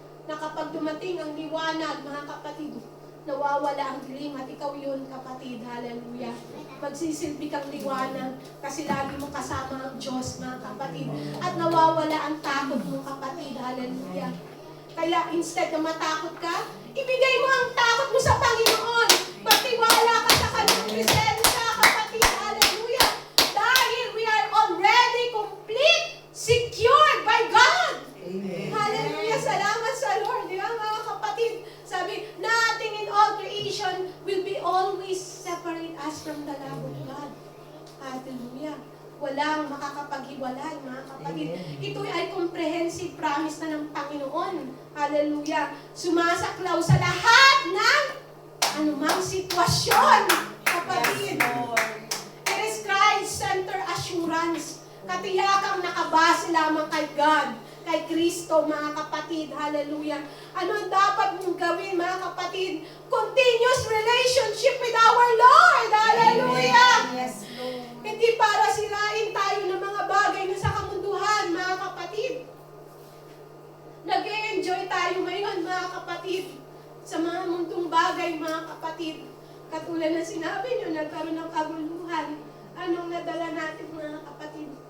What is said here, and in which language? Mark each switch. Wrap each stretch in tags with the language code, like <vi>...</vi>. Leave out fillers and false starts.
<tl>na kapag dumating ang liwanag, mga kapatid, nawawala ang dilim at ikaw yun, kapatid. Hallelujah. Magsisilbi kang liwanag kasi lagi mo kasama ang Diyos, mga kapatid. At nawawala ang takot mo, kapatid. Hallelujah. Kaya instead na matakot ka, ibigay mo ang takot mo sa Panginoon. Magtiwala ka sa Kanyang presensya, kapatid. Hallelujah. Dahil</tl> <en>we are already complete, secured by God. Amen.</en> <tl>Hallelujah. Salamat sa Lord. Di ba, mga kapatid?</tl> <en>Sabi, nothing in all creation will be always separate us from the love of God. Hallelujah.</en> <tl>Walang makakapaghiwalay, mga kapatid. Amen. Ito ay</tl> <en>comprehensive promise</en> <tl>na ng Panginoon. Hallelujah. Sumasaklaw sa lahat ng anumang sitwasyon, kapatid.</tl> <en>It is Christ-centered assurance.</en> <tl>Katiyakang nakabase lamang kay God, kay Kristo, mga kapatid. Hallelujah. Ano ang dapat mong gawin, mga kapatid?</tl> <en>Continuous relationship with our Lord. Hallelujah. Yes, Lord.</en> <tl>Hindi para sirain tayo ng mga bagay na sa kamunduhan, mga kapatid. Nag-e-enjoy tayo ngayon, mga kapatid, sa mga mundong bagay, mga kapatid. Katulad na sinabi nyo, nagkaroon ng kaguluhan. Anong nadala natin, mga kapatid?</tl>